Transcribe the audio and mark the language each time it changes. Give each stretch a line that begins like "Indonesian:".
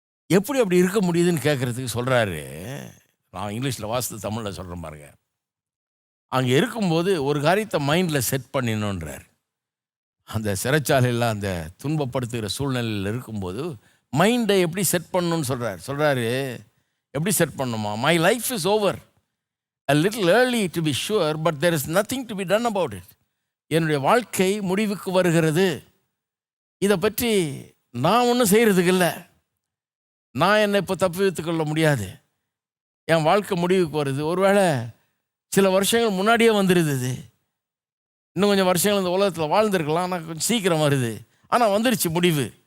Tamil: எப்படி அப்படி இருக்க முடியுதுன்னு கேட்குறதுக்கு சொல்கிறாரு. நான் இங்கிலீஷில் வாசித்து தமிழில் சொல்கிறேன் பாருங்க. அங்கே இருக்கும்போது ஒரு காரியத்தை மைண்டில் செட் பண்ணிடணுன்றார். அந்த சிறைச்சாலையில் அந்த துன்பப்படுத்துகிற சூழ்நிலையில் இருக்கும்போது மைண்டை எப்படி செட் பண்ணணும்னு சொல்கிறாரு. எப்படி செட் பண்ணணுமா?
English: My life is over, a little early to be sure, but there is nothing to be done about it.
Tamil: என்னுடைய வாழ்க்கை முடிவுக்கு வருகிறது. இதை பற்றி நான் ஒன்றும் செய்கிறதுக்கு இல்லை. நான் என்னை இப்போ தப்பு கொள்ள முடியாது. என் வாழ்க்கை முடிவுக்கு வருது. ஒருவேளை சில வருஷங்கள் முன்னாடியே வந்துடுது. இன்னும் கொஞ்சம் வருஷங்கள் இந்த உலகத்தில் வாழ்ந்துருக்கலாம், ஆனால் கொஞ்சம் சீக்கிரம் வருது. ஆனால் வந்துருச்சு முடிவு.